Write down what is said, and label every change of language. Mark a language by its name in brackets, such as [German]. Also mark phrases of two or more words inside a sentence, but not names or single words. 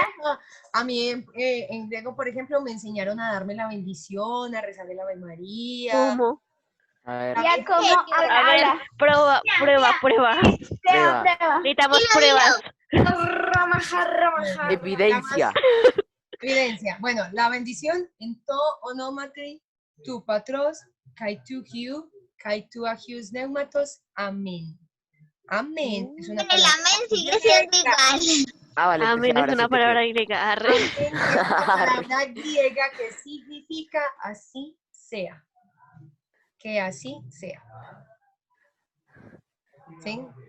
[Spanish] ejemplo, a mí en griego, por ejemplo, me enseñaron a darme la bendición, a rezar el Ave María. ¿Cómo? A ver, Ya como A ver, prueba. prueba. Necesitamos pruebas. evidencia. Evidencia. Bueno, la bendición en [Greek] τῷ ὀνόματι, τοῦ Πατρός, καὶ τοῦ Υἱοῦ, καὶ τοῦ Ἁγίου Πνεύματος, [Spanish] amén. Amén es una El palabra. amén sigue siendo igual. Ah, vale. Amén ahora es sí una te palabra creo. griega. Arre. Amén es una palabra griega que significa así sea. Que así sea. ¿Sí?